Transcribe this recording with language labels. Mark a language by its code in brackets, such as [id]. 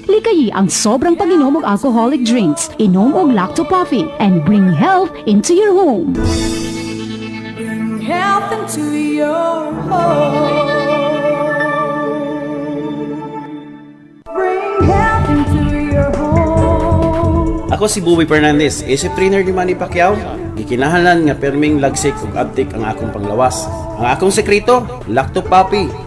[ceb] Likayi ang sobrang pag-inom og alcoholic drinks. Inom og Lacto Puffy [en] and bring health into your home. Bring health into your home. Bring health into your home. [ceb] Ako si Buboy Fernandez, isip trainer ni Manny Pacquiao. Gikinahanglan nga perming lagsik ug abtik ang akong panglawas. Ang akong sekreto, Lacto Puffy.